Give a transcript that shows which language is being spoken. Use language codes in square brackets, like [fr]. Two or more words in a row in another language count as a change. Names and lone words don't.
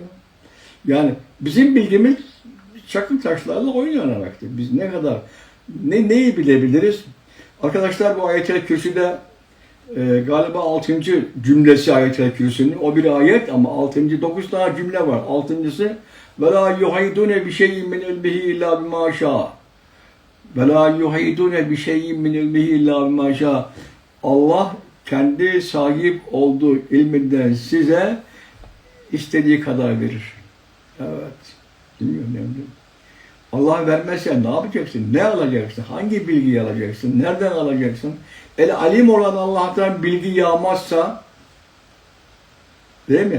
[tr] Yani bizim bilgimiz çakıl taşlarla oyun oynamaktır. Biz neyi bilebiliriz? Arkadaşlar bu Ayet-el Kürsü'de galiba 6. cümlesi Ayet-el Kürsü'nün. O bir ayet ama 9 tane cümle var. [ar] 6.'sı وَلَا يُحَيْدُونَ بِشَيْءٍ مِنْ عِلْمِهِ اِلَّا بِمَا شَاءَ وَلَا يُحَيْدُونَ بِشَيْءٍ مِنْ عِلْمِهِ اِلَّا بِمَا شَاءَ [tr] Allah kendi sahip olduğu ilminden size istediği kadar verir. Evet. Bilmiyorum ne diyorum. Allah vermezse ne yapacaksın? Ne alacaksın? Hangi bilgiyi alacaksın? Nereden alacaksın? El-Alim olan Allah'tan bilgi yağmazsa değil mi?